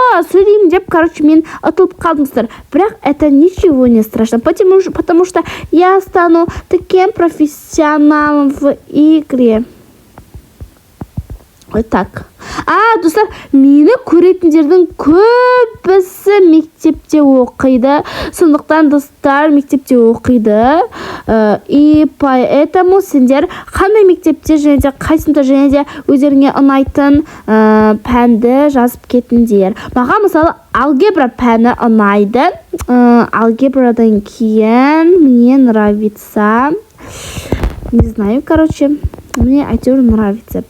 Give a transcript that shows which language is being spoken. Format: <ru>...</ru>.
<kk>Сөйлеймін деп, мен ұтылып қалдыңыздар. Бірақ</kk> <ru>это ничего не страшно, потому что я стану таким профессионалом в игре. Так.</ru> <kk>Достар, мені көретіндердің көбісі мектепте оқиды. Сондықтан достар мектепте оқиды.</kk> <ru>И поэтому</ru> <kk>сендер қандай мектепте және де қайсында және де өздеріңе ұнайтын пәнді жазып кетіңдер. Маған мысалы алгебра пәні ұнайды. Алгебрадан кейін</kk> <ru>мне нравится. Не знаю, мне әйтеуір нравится.</ru>